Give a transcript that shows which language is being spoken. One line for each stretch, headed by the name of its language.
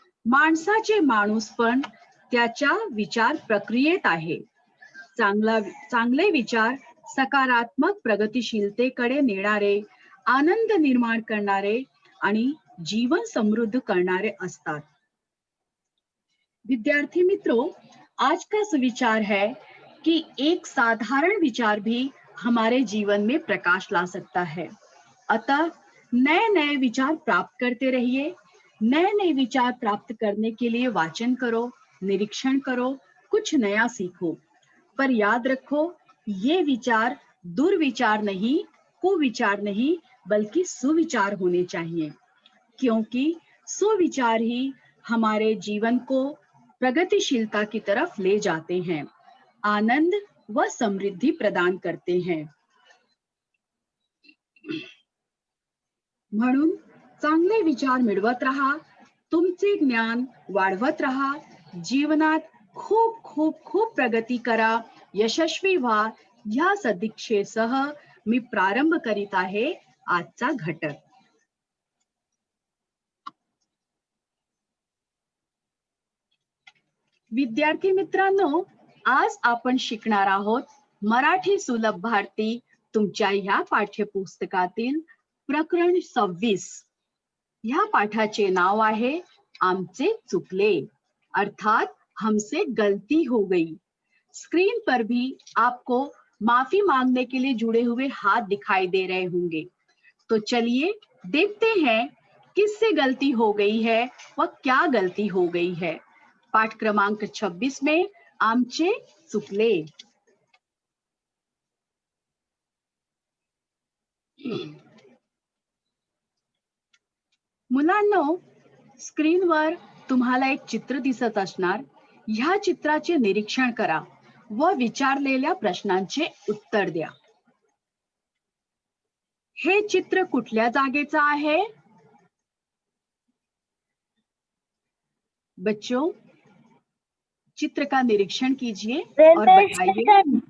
Marathi: माणसाचे माणूसपण त्याच्या विचार प्रक्रियेत आहे। चांगले विचार सकारात्मक प्रगतिशीलतेकडे नेणारे, आनंद निर्माण करणारे आणि जीवन समृद्ध करणारे असतात।
Hindi: विद्यार्थी मित्रों, आज का सुविचार है कि एक साधारण विचार भी हमारे जीवन में प्रकाश ला सकता है। अतः नए नए विचार प्राप्त करते रहिए। नए नए विचार प्राप्त करने के लिए वाचन करो, निरीक्षण करो, कुछ नया सीखो, पर याद रखो, ये विचार दुर्विचार नहीं, कुविचार नहीं, बल्कि सुविचार होने चाहिए, क्योंकि सुविचार ही हमारे जीवन को प्रगतिशीलता की तरफ ले जाते हैं, आनंद व समृद्धि प्रदान करते हैं।
Marathi: म्हणून चांगले विचार मिळवत राहा, तुमचे ज्ञान वाढवत राहा, जीवनात खूप खूप खूप प्रगती करा, यशस्वी व्हा, ह्या सदिच्छेसह मी प्रारंभ करीत आहे आजचा घटक। विद्यार्थी मित्रांनो, आज आपण शिकणार आहोत मराठी सुलभ भारती तुमच्या ह्या पाठ्यपुस्तकातील प्रकरण 26। ह्या पाठाचे नाव आहे आमचे चुकले,
Hindi: अर्थात हमसे गलती हो गई। स्क्रीन पर भी आपको माफी मांगने के लिए जुड़े हुए हाथ दिखाई दे रहे होंगे, तो चलिए देखते हैं किससे गलती हो गई है व क्या गलती हो गई है। पाठ क्रमांक 26 में आमचे चुकले।
Marathi: मुलांनो, स्क्रीनवर तुम्हाला एक चित्र दिसत असणार। ह्या चित्राचे निरीक्षण करा व विचारलेल्या प्रश्नांचे उत्तर द्या। हे चित्र कुठल्या जागेचं आहे?
Hindi: बच्चों, चित्र का निरीक्षण कीजिए और बताइए।